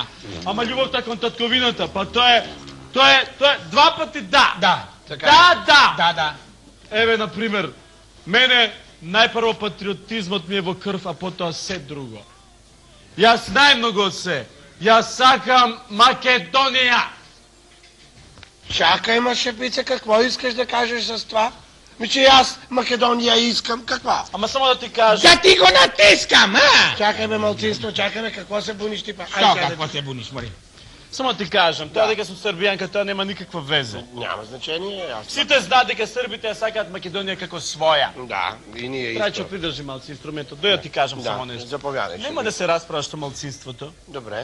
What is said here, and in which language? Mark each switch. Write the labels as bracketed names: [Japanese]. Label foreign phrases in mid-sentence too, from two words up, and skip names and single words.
[Macedonian] Ама љубовта кон татковината, па тоа е два пати да. Да. Така. Да. Еве, на пример, мене најпрво патриотизмот ми е во крв, а потоа се друго. Јас најмногу од се. Јас сакам Македонија. [Bulgarian] Чакай, ма шепице, какво искаш да кажеш с това? Че аз Македония искам, каква? [Macedonian] Ама само да ти кажа. Да ти го натискам, а? [Bulgarian] Чакай бе, малцинство, чакай бе, какво се буниш ти па? Што, какво се буниш, мори? [Macedonian] Само ти кажам, тоа дека сум србијанка, тоа нема никаква везе. [Bulgarian] Няма значение, јас. [Macedonian] Сите знаат дека србите ја сакаат Македонија како своја. Да, и ние Трајчо, исто. придржи малци инструментот. Дој да ти кажам само Да, нешто. заповядай. Нема да се расправаш со малцинството. Добре.